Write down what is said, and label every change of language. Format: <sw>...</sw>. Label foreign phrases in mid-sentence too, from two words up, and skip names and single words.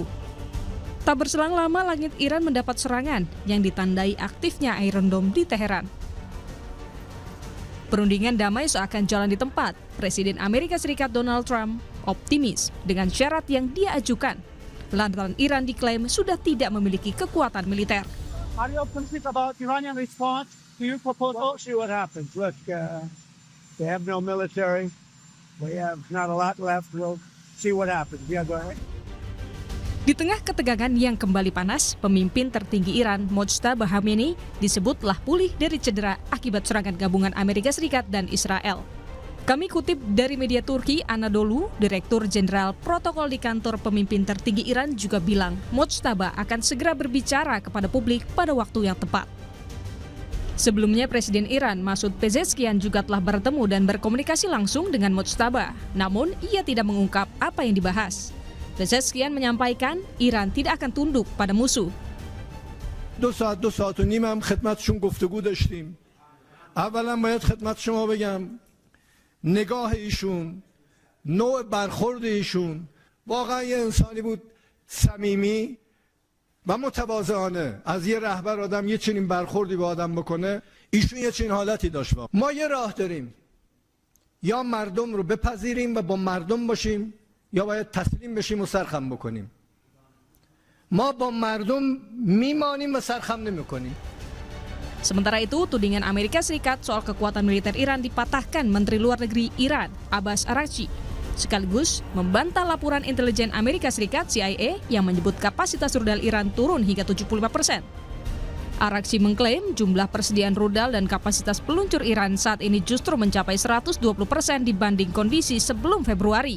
<id>Tak berselang lama langit Iran mendapat serangan yang ditandai aktifnya Iron Dome di Teheran. Perundingan damai seakan jalan di tempat. Presiden Amerika Serikat Donald Trump optimis dengan syarat yang dia ajukan. Lantaran Iran diklaim sudah tidak memiliki kekuatan militer.</id> <en>Are you optimistic about Iranian response to your proposal? We'll see what happens. Look, they have no military. We have not a lot left. We'll see what happens. Yeah, go ahead.</en> <id>Di tengah ketegangan yang kembali panas, pemimpin tertinggi Iran, Mojtaba Khamenei, disebut telah pulih dari cedera akibat serangan gabungan Amerika Serikat dan Israel. Kami kutip dari media Turki, Anadolu, Direktur Jenderal Protokol di kantor pemimpin tertinggi Iran juga bilang Mojtaba akan segera berbicara kepada publik pada waktu yang tepat. Sebelumnya Presiden Iran, Masoud Pezeshkian juga telah bertemu dan berkomunikasi langsung dengan Mojtaba, namun ia tidak mengungkap apa yang dibahas. Pezeshkian menyampaikan Iran tidak akan tunduk pada musuh.</id> <fa>2 ساعت و نیم هم خدمتشون گفتگو داشتیم. اولا باید خدمت شما بگم نگاه ایشون، نوع برخورد ایشون واقعا یه انسانی بود صمیمی و متواضعانه. از یه رهبر آدم یه چنین برخوردی با آدم بکنه، ایشون یه چنین حالتی داشت. ما یه راه داریم، یا مردم رو بپذیریم و با مردم باشیم، یا باید تسلیم بشیم و سرخم بکنیم. ما با مردم میمانیم و سرخم نمیکنیم.</fa> <id>Sementara itu, tudingan Amerika Serikat soal kekuatan militer Iran dipatahkan Menteri Luar Negeri Iran, Abbas Araghchi, sekaligus membantah laporan intelijen Amerika Serikat CIA yang menyebut kapasitas rudal Iran turun hingga 75%. Araghchi mengklaim jumlah persediaan rudal dan kapasitas peluncur Iran saat ini justru mencapai 120% dibanding kondisi sebelum Februari.</id>